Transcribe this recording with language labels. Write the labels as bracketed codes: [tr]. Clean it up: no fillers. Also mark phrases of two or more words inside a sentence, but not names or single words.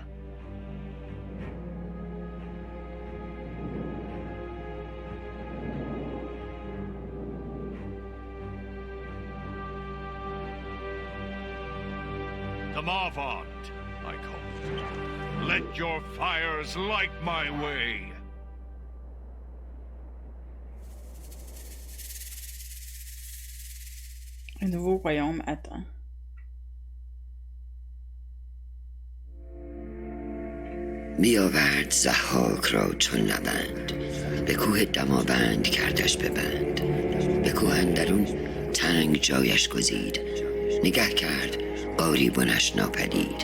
[en] The Marvand, I called. Let your fires light my way. [fr] Un nouveau royaume attend. [fa] بیاورد ضحاک را چون نبند، به کوه دماوند کردش ببند. به کوه اندرون تنگ جایش گزید، نگه کرد قاری بنش ناپدید.